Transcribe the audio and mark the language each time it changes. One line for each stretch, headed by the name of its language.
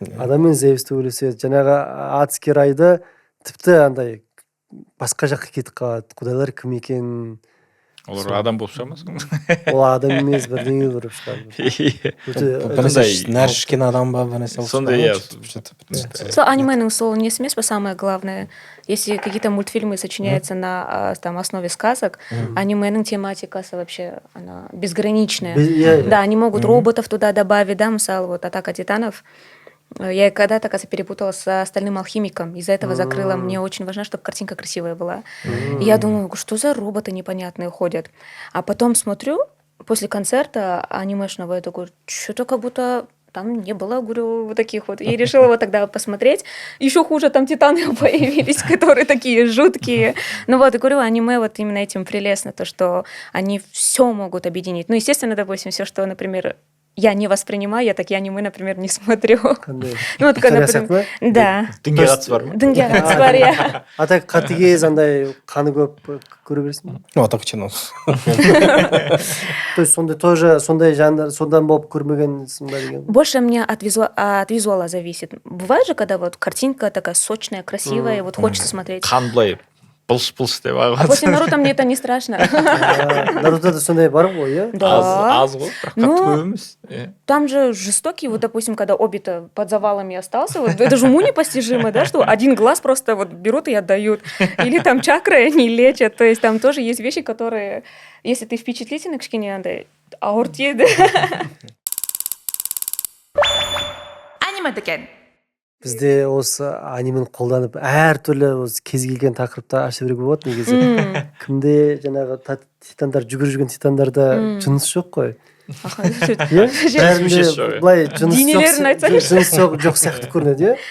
Kazakh: Адам мен Зевс төбелеседі. Жаңағы адский райда тіпті андай басқа жаққа кетіп қалады. Құдайлар кім екенін. Олар адам болып шығамыз. Ол адам емес, бірдеңе көріп шығады. Нәр ішкен адам ба, бір нәрсе. Сондай, иә. Сол анименің сол несі емес па,
Russian: самое главное, если какие-то мультфильмы сочиняются на там основе сказок,
Kazakh: анименің тематикасы
Russian: вообще она безграничная. Да, они могут роботов туда добавить, да,
Kazakh: мысалы,
Russian: вот «Атака титанов». Я когда-то, кажется, перепутала с «Стальным алхимиком». Из-за этого закрыла. Мне очень важно, чтобы картинка красивая была. И я думаю, что за роботы непонятные ходят. А потом смотрю, после концерта анимешного, я такой, что-то как будто там не было, говорю, вот таких вот. И решила вот тогда посмотреть. Еще хуже, там титаны появились, которые такие жуткие. Ну вот, и говорю, аниме вот именно этим прелестно, то, что они все могут объединить. Ну, естественно, допустим, все, что, например, я не воспринимаю, я такие аниме, например, не смотрю. Ну, вот, например, да.
Kazakh: Дінге қатысы бар ма? Дінге қатысы бар, иә.
Russian: А так
Kazakh: қатыгез андай қаны көп көре бересің бе?
Russian: Ну, так чино. То есть
Kazakh: сондай
Russian: тоже
Kazakh: сондай жанр, сондан болып көрмегенсің ба деген?
Russian: Больше мне от визуала зависит. Бывает же, когда вот картинка такая сочная, красивая, и вот хочется смотреть.
Kazakh: Қан былай пылш-пылш деп
Russian: А после Наруто мне это не страшно.
Kazakh: Нарутада сондай бар ғой, иә?
Russian: Да.
Kazakh: Аз ғой, бірақ қатты көп емес.
Russian: Там же жестокий, вот, допустим, когда Обита под завалами остался, вот это же уму непостижимо, да, что один глаз просто вот берут и отдают. Или там чакры не лечат, то есть там тоже есть вещи, которые, если ты впечатлительный,
Kazakh: кішкене андай ауыртеді. Аниме деген. Бізде осы анимені қолданып әртүрлі осы кез келген тақырыпта аша беруге болады негізі. Кімде жаңағы титандар жүгіріп жүрген титандарда жыныс жоқ қой. Бәрінде былай жыныс жоқ сияқты көрінеді,